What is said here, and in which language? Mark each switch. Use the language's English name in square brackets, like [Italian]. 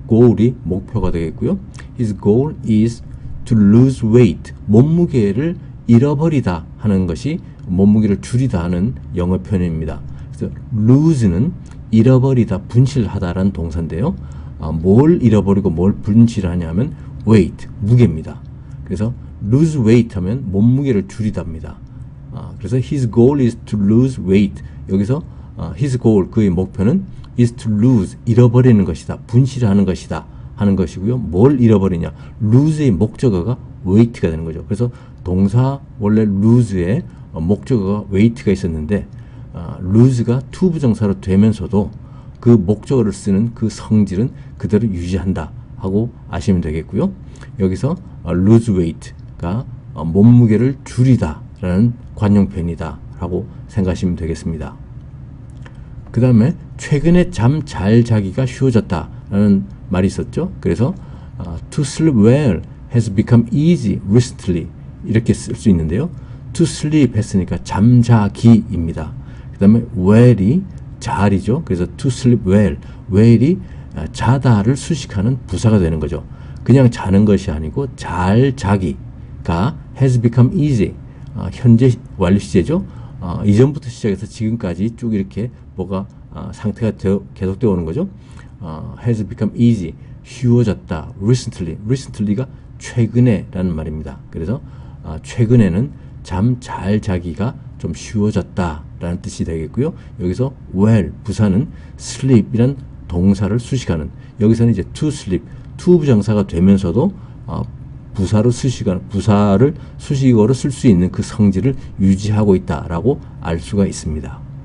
[Korean] goal이 목표가 되겠고요. [English] His goal is to lose weight, [Korean] 몸무게를 잃어버리다 하는 것이 몸무게를 줄이다 하는 영어 표현입니다. 그래서 lose는 잃어버리다, 분실하다라는 동사인데요. 뭘 잃어버리고 뭘 분실하냐 하면 weight, 무게입니다. 그래서 lose weight 하면 몸무게를 줄이답니다. 그래서 [English] his goal is to lose weight. [Korean] 여기서 his goal, 그의 목표는 is to lose, 잃어버리는 것이다, 분실하는 것이다 하는 것이고요. 뭘 잃어버리냐? lose의 목적어가 weight가 되는 거죠. 그래서 동사 원래 lose의 목적어가 weight가 있었는데 lose가 to 부정사로 되면서도 그 목적어를 쓰는 그 성질은 그대로 유지한다 하고 아시면 되겠고요. 여기서 lose weight가 몸무게를 줄이다 라는 관용 표현이다 라고 생각하시면 되겠습니다. 그 다음에 최근에 잠 잘 자기가 쉬워졌다 라는 말이 있었죠. 그래서 [English] to sleep well has become easy recently [Korean] 이렇게 쓸 수 있는데요. to sleep 했으니까 잠자기입니다. 그 다음에 well이 잘이죠. 그래서 to sleep well, well이 자다를 수식하는 부사가 되는 거죠. 그냥 자는 것이 아니고 잘 자기가 [English] has become easy, [Korean] 현재 완료 시제죠. 이전부터 시작해서 지금까지 쭉 이렇게 뭐가 상태가 계속되어 오는 거죠. [English] has become easy, [Korean] 쉬워졌다. recently가 최근에 라는 말입니다. 그래서 최근에는 잠 잘 자기가 좀 쉬워졌다 라는 뜻이 되겠고요. 여기서 well, 부사는 sleep이란 동사를 수식하는, 여기서는 이제 to sleep, to 부정사가 되면서도 부사를 수식어로 쓸 수 있는 그 성질을 유지하고 있다라고 알 수가 있습니다.